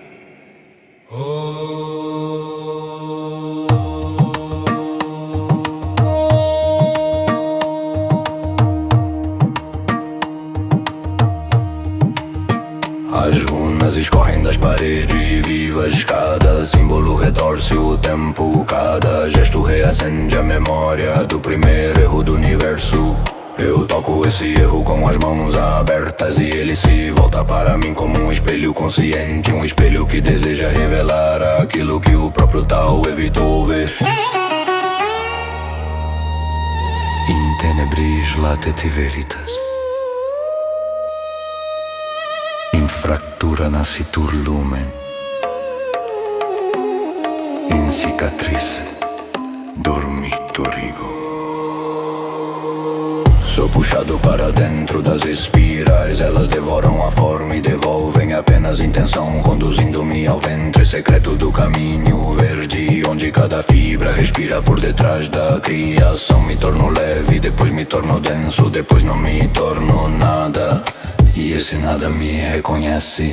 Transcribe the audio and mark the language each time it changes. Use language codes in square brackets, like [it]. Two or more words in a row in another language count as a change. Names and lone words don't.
[pt] As runas escorrem das paredes vivas, cada símbolo retorce o tempo, cada gesto reacende a memória do primeiro erro do universo. Eu toco esse erro com as mãos abertas e ele se volta para mim como um espelho consciente, um espelho que deseja revelar aquilo que o próprio Tao evitou ver. [la] In tenebris lateti veritas, in fractura nascitur lumen, in cicatrice dormitur ego. [pt] Sou puxado para dentro das espirais, elas devoram a forma e devolvem apenas intenção, conduzindo-me ao ventre secreto do caminho verde, onde cada fibra respira por detrás da criação. Me torno leve, depois me torno denso, depois não me torno nada, e esse nada me reconhece.